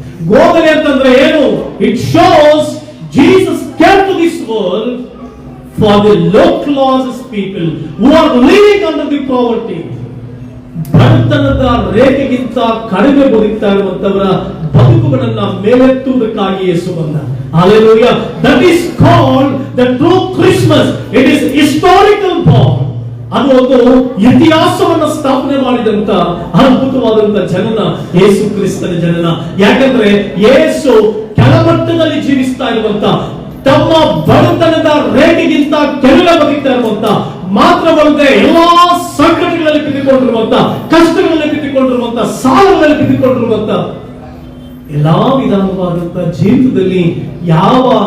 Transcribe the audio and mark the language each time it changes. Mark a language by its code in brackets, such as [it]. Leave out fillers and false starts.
[kn] ಗೋದಲಿ ಅಂತಂದ್ರೆ ಏನು? [en] It shows Jesus came to this world for the low classes people who are living under the poverty. [kn] ಬಡತನದ ರೇಖೆಗಿಂತ ಕಡಿಮೆ ಬದುಕ್ತಾ ಇರುವಂತವರ ಬದುಕುಗಳನ್ನ ಮೇಲೆತ್ತುವುದಕ್ಕಾಗಿ ಯೇಸು ಬಂದ. [en] Hallelujah. That is called the true Christmas. It is historical born. [kn] ಅದು ಒಂದು ಇತಿಹಾಸವನ್ನು ಸ್ಥಾಪನೆ ಮಾಡಿದಂತ ಅದ್ಭುತವಾದಂತ ಜನನ ಯೇಸು ಕ್ರಿಸ್ತನ ಜನನ. ಯಾಕಂದ್ರೆ ಯೇಸು ಕೆಳಮಟ್ಟದಲ್ಲಿ ಜೀವಿಸ್ತಾ ಇರುವಂತ, ತಮ್ಮ ಬಡತನದ ರೇಖೆಗಿಂತ ಕೆಳಗೆ ಬದುಕ್ತಾ ಇರುವಂತ, ಮಾತ್ರವಲ್ಲದೆ ಎಲ್ಲಾ ಸಂಕಟಗಳಲ್ಲಿ ಬಿದ್ದುಕೊಂಡಿರುವಂತ, ಕಷ್ಟಗಳಲ್ಲಿ ಬಿದ್ದುಕೊಂಡಿರುವಂತ, ಸಾಲಗಳಲ್ಲಿ ಬಿದ್ದುಕೊಂಡಿರುವಂತ, ಎಲ್ಲಾ ವಿಧಾನವಾದಂತ ಜೀವಿತದಲ್ಲಿ ಯಾವ